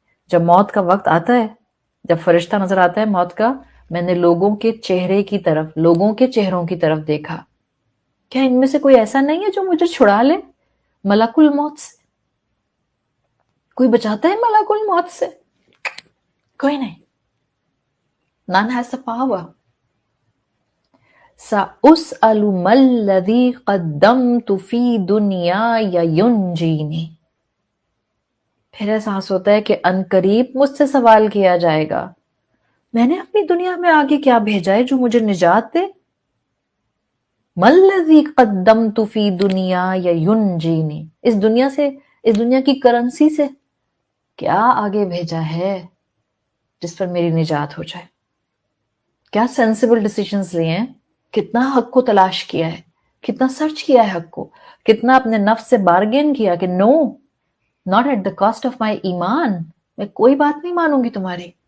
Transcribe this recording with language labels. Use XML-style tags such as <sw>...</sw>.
<ur>جب موت کا وقت آتا ہے, جب فرشتہ نظر آتا ہے موت کا, میں نے لوگوں کے چہرے کی طرف, لوگوں کے چہروں کی طرف دیکھا, کیا ان میں سے کوئی ایسا نہیں ہے جو مجھے چھڑا لے ملک الموت سے؟ کوئی بچاتا ہے ملک الموت سے؟ کوئی نہیں.</ur> <en>None has the power.</en> <ar>سأسأل ما الذي قدمت في دنياي ينجيني.</ar> <ur>پھر احساس ہوتا ہے کہ ان قریب مجھ سے سوال کیا جائے گا میں نے اپنی دنیا میں آگے کیا بھیجا ہے جو مجھے نجات دے.</ur> <ar>ما الذي قدمت في دنياي ينجيني.</ar> <ur>اس دنیا سے, اس دنیا کی کرنسی سے کیا آگے بھیجا ہے جس پر میری نجات ہو جائے. کیا</ur> <en>sensible decisions</en> <ur>لیے ہیں, کتنا حق کو تلاش کیا ہے, کتنا سرچ کیا ہے حق کو, کتنا اپنے نفس سے بارگین کیا کہ</ur> <en>no not at the cost of my</en> <ur>ایمان, میں کوئی بات نہیں مانوں گی تمہاری.</ur>